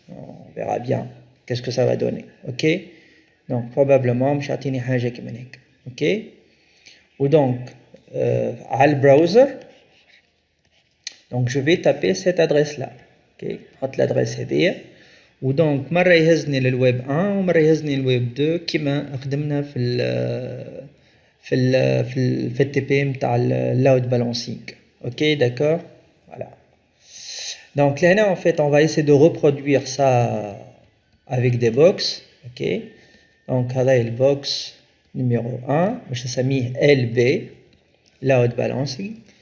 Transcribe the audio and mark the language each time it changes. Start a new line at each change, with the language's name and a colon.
French: on verra bien qu'est-ce que ça va donner.
Arabic: ok donc probablement مش عطيني حاجة كيما هيك. ok ودونك على البراوزر
French: Donc je vais taper cette adresse là.
Arabic: OK, نحط l'adresse هذيا ودونك مرة يهزني للويب 1 ومرة يهزني للويب 2 كيما خدمنا في التي بي نتاع اللود بالانسينغ.
French: OK, d'accord. Voilà. Donc là en fait on va essayer de reproduire ça avec des box. OK.
Arabic: Donc هذا البوكس numéro 1 باش نسميه LB load balancing.